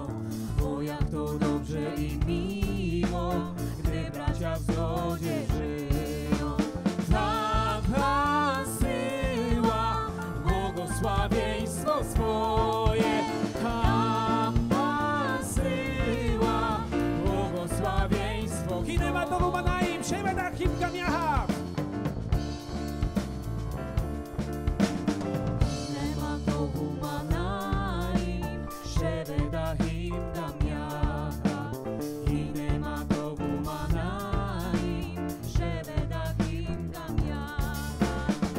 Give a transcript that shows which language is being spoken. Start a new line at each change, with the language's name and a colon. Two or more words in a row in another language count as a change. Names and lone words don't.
Polish: O jak to dobrze i miło, gdy bracia w zgodzie żyją. Tam Pan zsyła błogosławieństwo swoje. Tam Pan zsyła błogosławieństwo.
Hebrew: הנה מה טוב ומה נעים, שבט האחים גם יחד. שבט אחים גם יחד, הנה מה טוב ומה נעים, שבט אחים גם יחד,